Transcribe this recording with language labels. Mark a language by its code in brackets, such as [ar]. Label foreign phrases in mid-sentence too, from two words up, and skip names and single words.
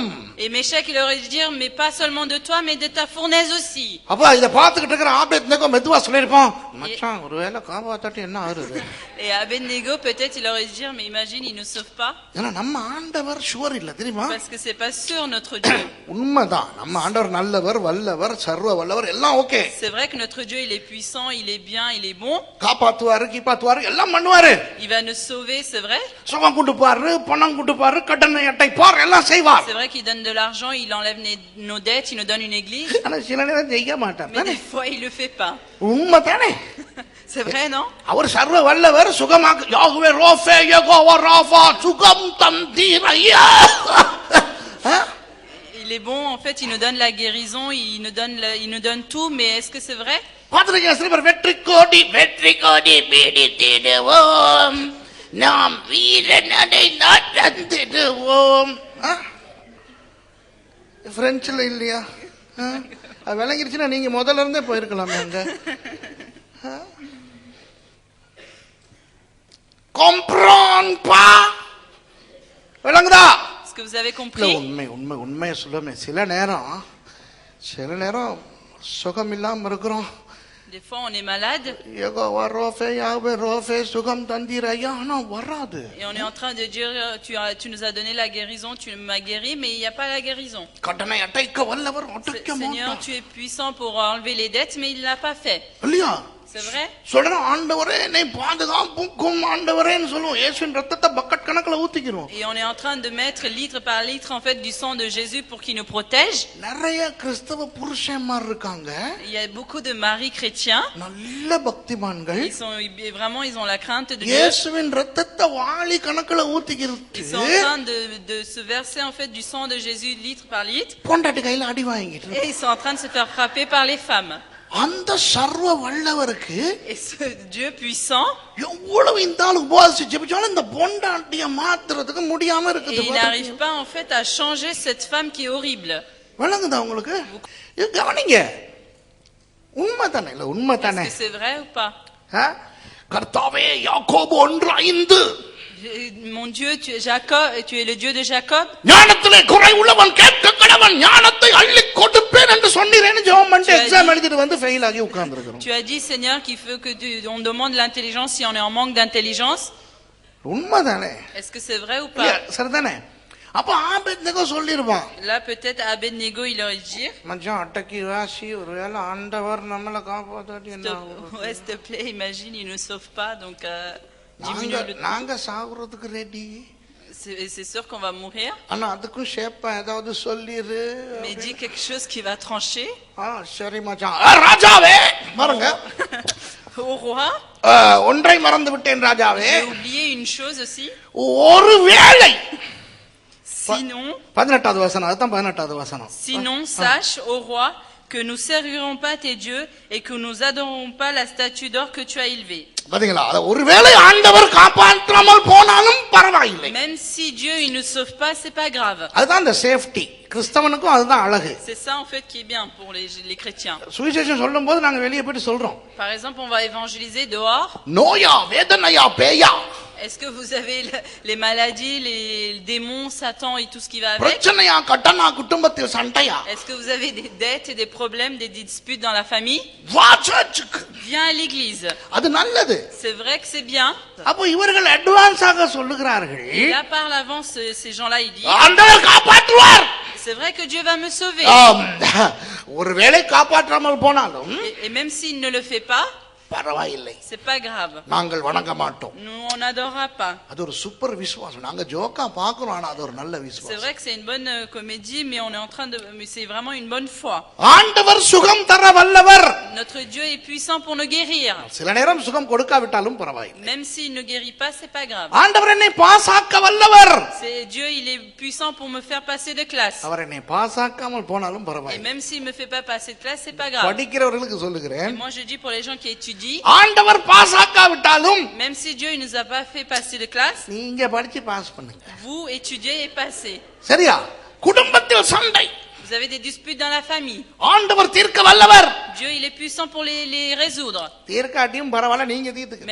[fr] Et Méshach, il aurait dû dire, mais pas seulement de toi, mais de ta fournaise aussi. [ta] அப்ப இத பாத்துக்கிட்டு இருக்கிற ஆபேத்நேகோ மெதுவா சொல்லிருப்பான், மச்சான் ஒருவேளை காப்பாத்திட்டு என்ன ஆகுது. [fr] Et Abednego, peut-être, il aurait dû dire, mais imagine, il ne sauve pas. [ta] ஏன்னா நம்ம ஆண்டவர் ஷுவர் இல்ல தெரியுமா? [fr] Parce que c'est pas sûr notre Dieu. [ta] உண்மைதான், நம்ம ஆண்டவர் நல்லவர், வல்லவர், சர்வ வல்லவர், எல்லாம் ஓகே. [fr] C'est vrai que notre Dieu, il est puissant, il est bien, il est bon. [ta] காப்பாத்துவாரு, கீப்பாத்துவாரு, எல்லாம் பண்ணுவாரு. [fr] Il va nous sauver, c'est vrai. [ta] சுகம் கொடுப்பாரு, பணம் கொடுப்பாரு, கடனை அடைப்பார், எல்லாம் செய்வார். [fr] C'est vrai qu'il donne de l'argent, il enlève nos dettes, il nous donne une église. [ta] ஆனா சில நேரம் செய்ய மாட்டார். [fr] Mais des fois, il le fait pas. [ta] உண்மைதானே? [fr] C'est vrai, non? [ta] அவர் சர்வ வல்லவர், சுகமாக யாகுவே ரோஃபே யெகோவா ராஃபா சுகம் தந்தீரையா. [fr] Il est bon, en fait, il nous donne la guérison, il nous donne tout, mais est-ce que c'est vrai? [ta] பாத்துறீங்க சில பேர் வெற்றி கோடி பீடித்திடுவோம், நாம் வீரனடை நடந்திடுவோம். பிரெஞ்சுல இல்லையா? அது விளங்கிருச்சுன்னா நீங்க முதல்ல இருந்தே போயிருக்கலாமே அங்க. [fr] comprends pas? [ta] விளங்குதா? [fr] Est-ce que vous avez compris? [ta] உண்மையை சொல்லுமே, சில நேரம் சுகம் இல்லாம இருக்கிறோம். [fr] Des fois, on est malade. [ta] யெகோவா ரோஃபே யாவே ரோஃபே சுகம் தந்தீரையா, ஆனா வராது. [fr] Et on est en train de dire, tu nous as donné la guérison, tu m'as guéri, mais il n'y a pas la guérison. [ta] கடனை அடைக்க வல்லவர் அடைக்க மாட்டார். [fr] Seigneur, tu es puissant pour enlever les dettes, mais il ne l'a pas fait. [ta] இல்லையா? [fr] C'est vrai? [ta] சொல்றேன், ஆண்டவரே என்னை பாதுகாப்புக்கும் ஆண்டவரேன்னு சொல்லுவோம். இயேசுவின் ரத்தத்தை பக்கெட் கணக்குல ஊத்திக்கிறோம். [fr] Et on est en train de mettre litre par litre en fait du sang de Jésus pour qu'il nous protège. [ta] நிறைய கிறிஸ்தவ புருஷன்மார் இருக்காங்க. [fr] Il y a beaucoup de maris chrétiens. [ta] நல்ல பக்திமான்கள். [fr] Ils ont la crainte de Dieu. [ta] இயேசுவின் ரத்தத்தை வாளி கணக்குல ஊத்திக்கிறது. [fr] Ils sont en train de se verser en fait du sang de Jésus litre par litre. [ta] பொண்டாட்டி கையில அடி வாங்கிட்டு. [fr] Et ils sont en train de se faire frapper par les femmes. [ta] அந்த சர்வ வல்லவருக்கு, [fr] et ce Dieu puissant, [ta] எவ்வளவு இந்த ஆளுக்கு போதிச்சு ஜெபிச்சாலும் இந்த பொண்டாட்டிய மாத்துறதுக்கு முடியாம இருக்குது. [fr] il n'arrive pas en fait à changer cette femme qui est horrible. [ta] விளங்குதா உங்களுக்கு? கவனிங்க, உண்மைதானே? இல்ல உண்மைதானே? [fr] Est-ce que c'est vrai ou pas? [ta] கர்த்தாவே, யாக்கோபு 1:5, [fr] mon Dieu, tu es Jacob, tu es le Dieu de Jacob. [ta] ஞானத்திலே குறை உள்ளவன் கேட்க கடவன், ஞானத்தை அள்ளி கொடுப்பேன் என்று சொன்னீரேன்னு ஜெபம் பண்ணிட்டு எக்ஸாம் எழுதிட்டு வந்து ஃபெயில் ஆகி உட்கார்ந்திருக்கிறோம். [fr] Tu as dit Seigneur qu'il faut que on demande l'intelligence si on est en manque d'intelligence. [ta] உண்மைதானே? [fr] Est-ce que c'est vrai ou pas? [ta] சரிதானே? அப்ப ஆபேத்நேகோ சொல்லிருப்பான். [fr] Là peut-être Abednego il aurait dit, [ta] மச்சான் அட்டக்கி வாசி, ஒருவேளை ஆண்டவர் நம்மளை காப்பாத்தாட்டி என்ன ஆகும்? [fr] s'il te plaît, imagine il ne sauve pas, donc diminue le temps. [ta] நாங்க சாகுறதுக்கு ரெடி. [fr] C'est sûr qu'on va mourir. [ta] ஆனா அதுக்கும் ஷேப்பா ஏதாவது சொல்லிரு. [fr] Mais dis quelque chose qui va trancher. [ta] சரி மச்சான். ராஜாவே பாருங்க. [fr] Au roi. [ta] ஒன்றை மறந்து விட்டேன் ராஜாவே. [fr] J'ai oublié une chose aussi. [ta] ஒருவேளை. [fr] Sinon. [ta] 18வது வசனம், அதுதான் 18வது வசனம். [fr] Sinon sache au roi que nous servirons pas tes dieux et que nous adorerons pas la statue d'or que tu as élevée. [ta] பாத்தீங்களா? ஒருவேளை ஆண்டவர் காப்பாற்றாமல் போனாலும் பரவாயில்லை. [fr] Même si Dieu il ne sauve pas, c'est pas grave. [ta] அதுதான் அந்த சேஃப்டி. கிறிஸ்தவனுக்கும் அதுதான் அழகு. [fr] C'est ça en fait qui est bien pour les chrétiens. [ta] சுவிசேஷம் சொல்லும்போது நாங்க வெளியே போய் சொல்றோம். [fr] Par exemple, on va évangéliser dehors. [ta] நோயா, வேதனையா, பேயா. [fr] Est-ce que vous avez les maladies, les démons, Satan et tout ce qui va avec? [ta] பிரச்சனையா கட்டனா குடும்பத்தில் சண்டையா? [fr] Est-ce que vous avez des dettes et des problèmes, des disputes dans la famille? [ta] வா சர்ச்சுக்கு. [fr] Viens à l'église. [ta] அது நல்லது. [fr] C'est vrai que c'est bien. [ta] அப்ப இவர்கள் அட்வான்ஸாக சொல்லுகிறார்கள். [fr] Et là par l'avance ces gens-là ils disent [ta] ஆண்டவர் காப்பாற்றுவார். [fr] C'est vrai que Dieu va me sauver. [ta] ஒருவேளை காப்பாற்றாமல் போனாலும் [fr] Et même s'il ne le fait pas, [ta] பரவாயில்லை. [fr] c'est pas grave. [ta] நாங்கள் வணங்க மாட்டோம். [fr] Nous on n'adorera pas. [ta] அது ஒரு சூப்பர் விசுவாசம். நாங்க ஜோக்கா பார்க்கிறோம் ஆனா அது ஒரு நல்ல [fr] C'est [ta] விசுவாசம். [fr] vrai que c'est une bonne comédie mais on est en train de mais c'est vraiment une bonne foi. [ta] ஆண்டவர் சுகம் தர வல்லவர். [fr] Notre Dieu est puissant pour nous guérir. [ta] சில நேரம் சுகம் கொடுக்காவிட்டாலும் பரவாயில்லை. [fr] Même s'il ne guérit pas, c'est pas grave. [ta] ஆண்டவர் என்னை பாஸாக்க வல்லவர். [fr] C'est Dieu, il est puissant pour me faire passer de classe. [ta] அவர் என்னை பாஸாக்காமல் போனாலும் [fr] Et [ta] பரவாயில்லை. [fr] même s'il me fait pas passer de classe, c'est pas grave. [ta] படிக்கிறவர்களுக்கு சொல்லுகிறேன். [fr] Et moi je dis pour les gens qui étudient, [ta] ஆண்டவர் பாஸாக்காவிட்டாலும் [fr] même si Dieu il nous a pas fait passer de classe, [ta] நீங்க படிச்சு பாஸ் பண்ணுங்க. [fr] vous étudiez et passez. [ta] சரியா? குடும்பத்தில் சண்டை. [fr] Vous avez des disputes dans la famille. [ta] ஆண்டவர் தீர்க்க வல்லவர். [fr] Dieu il est puissant pour les résoudre. [ta] தீர்க்காட்டியும் பரவாயில்ல நீங்க தீர்த்துக்க.